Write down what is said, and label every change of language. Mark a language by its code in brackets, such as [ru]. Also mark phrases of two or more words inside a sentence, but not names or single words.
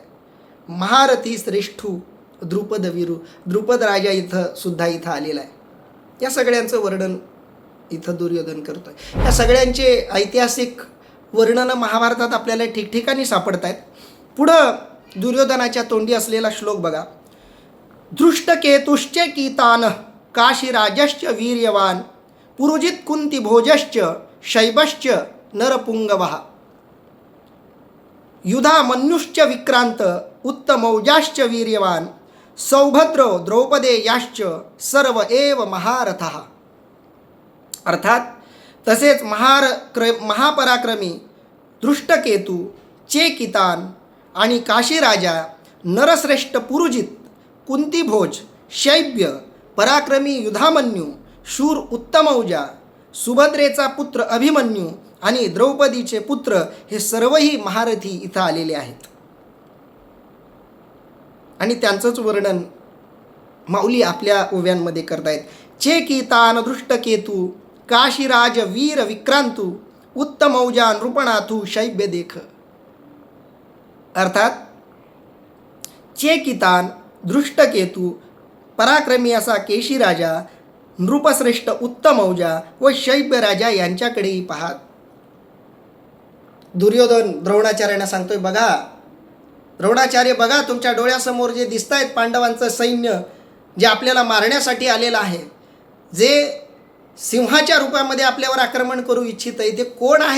[mr] महारथी श्रेष्ठू द्रुपद राजा सुद्धा इथं आलेला आहे. या सगळ्यांचं वर्णन इथं दुर्योधन करतोय. या सगळ्यांचे ऐतिहासिक वर्णनं महाभारतात आपल्याला ठिकठिकाणी सापडत आहेत. पुढं दुर्योधनाच्या तोंडी असलेला श्लोक बघा. [sa] धृष्टकेतुश्च कीतान काशीराजश्च वीर्यवान पुरुजित कुंती भोजश्च शैबश्च नरपुंगवः युधा मन्युश्च विक्रांत उत्तमौजाश्च वीर्यवान सौभद्रो द्रौपदे याश्च सर्व एव महारथः. [mr] अर्थात तसेच महापराक्रमी दृष्टकेतू, चेकितान आणि काशीराजा, नरश्रेष्ठ पुरुजित, कुंतीभोज, शैब्य, पराक्रमी युधामन्यू, शूर उत्तमौजा, सुभद्रेचा पुत्र अभिमन्यू आणि द्रौपदीचे पुत्र हे सर्वही महारथी इथं आलेले आहेत. आणि त्यांचंच वर्णन माऊली आपल्या ओव्यांमध्ये करतायत. चेकितान दृष्टकेतू काशीराज वीर विक्रांतू उत्तमौजा नृपणाथू शैब्य देख. अर्थात चेकितान दृष्टकेतू पराक्रमी असा केशीराजा, नृपश्रेष्ठ उत्तमौजा व शैब्य राजा यांच्याकडेही पाहात. दुर्योधन द्रोणाचार्यांना सांगतोय, बघा द्रोणाचार्य, बघा तुमच्या डोळ्यासमोर जे दिसत आहेत पांडवांचं सैन्य जे आपल्याला मारण्यासाठी आलेलं आहे, जे सिंहाच्या रूपामध्ये आपल्यावर आक्रमण करू इच्छित आहे, ते कोण आहे?